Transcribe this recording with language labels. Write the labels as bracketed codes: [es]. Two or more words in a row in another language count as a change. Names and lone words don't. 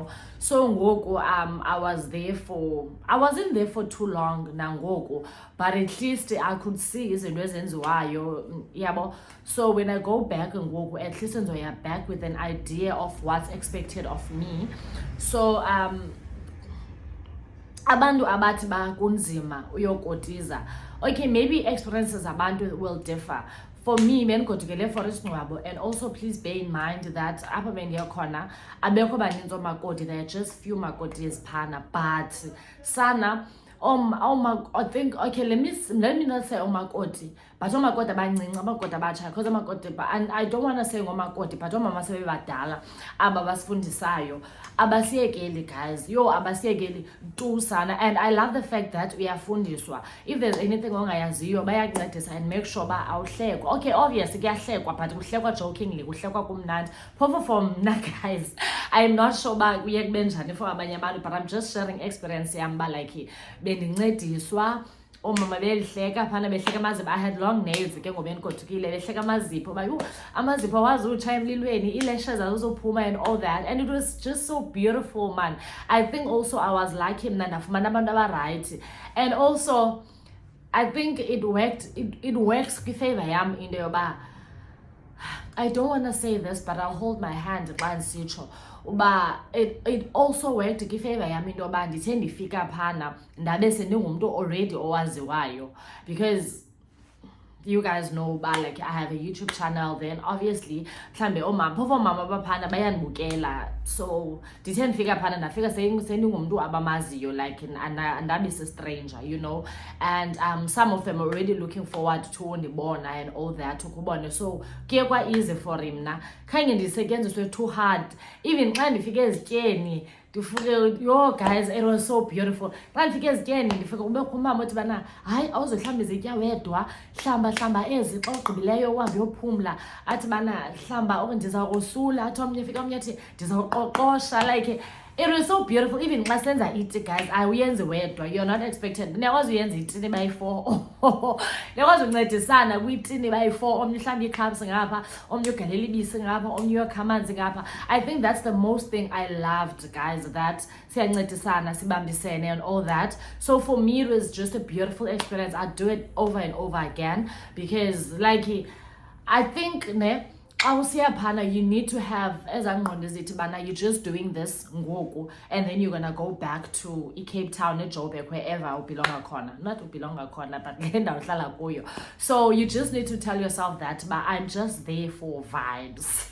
[en] So I wasn't there for too long nangoku, but at least I could see so when I go back ngoku, at least I'm back with an idea of what's expected of me. [xh] So abantu abathi kunzima uyokotiza, [en] okay, maybe experiences abantu will differ. For me, mengodukele forest nwabo, and also please bear in mind that apha bendiyakhona abekho baninzi omakoti, there are just few makotis phana, but Sana, I think, okay, let me not say omakoti, but [xh] omakoti abancinci, omakoti abatsha, [en] because omakoti, and I don't want to say omakoti, but [xh] omama sebebadala abasifundisayo abasiyekeli, guys, abasiyekeli tu sana. [en] And I love the fact that uyafundiswa. If there's anything [xh] ongayaziyo bayakuncedisa [en] and make sure [xh] ba awuhlekwa. Okay, obviously kuyahlekwa, but kuhlekwa jokingly, kuhlekwa kumnandi. Phofu for mna, [en] guys, I'm not sure ba kuye kube njani for abanye abantu, but I'm just sharing experience yami ba like bendincediswa. [xh] Omama belihleka phana behleka amazipho. [en] I had long nails [xh] ke ngoba enikothukile behleka amazipho ba amazipho wazi utshaya emlilweni, [en] eyelashes azophuma and all that, and it was just so beautiful, man. I think also I was lucky [xh] mna ndafumana abantu abaright, [en] and also I think it works [xh] kwifavor yam into yoba [en] I don't want to say this, but I'll hold my hand [xh] xa ndisitsho uba [en] it also worked [xh] kwifavor yam into yoba ndithe ndifika phana ndabe sendingumntu already owaziwayo, [en] because you guys know ba like I have a YouTube channel, then obviously [xh] mhlambe omama baphana bayandibukela, [en] so [xh] ndithe ndifika phana ndafika sendingumntu abamaziyo, [en] like andabi stranger, you know, and some of them are already looking forward to ndibona and all that ukubona, so kuye kwa easy for mna, khange ndisetyenziswe too hard. Even xa ndifike ezityeni yo guys, it was so beautiful. [xh] Xa ndifike ezityeni ndifika kubekho umama othi bana hayi awuzohlamba izitya wedwa, hlamba ezi xa ugqibileyo uhambe uyophumla, athi bana hlamba ndiza kusula, athi omnye fika omnye athi ndizawuqoqosha. [en] Like it was so beautiful. [xh] Even xa senza iti, guys, awuyenzi wedwa, [en] you're not expected. [xh] Niyakwazi uyenza itini bayi-4 niyakwazi uncedisana kwitini bayi-4, omnye uhlamba ii-cups ngapha, omnye ugalela ibisi ngapha, omnye uyokha amanzi ngapha. [en] I think that's the most thing I loved, guys, that siyancedisana, sibambisene and all that. So for me it was just a beautiful experience. I'd do it over and over again, because like I think you need to have, as you're just doing this ngoku, and then you're gonna go back to Cape Town, Joburg, wherever but so you just need to tell yourself that, but I'm just there for vibes.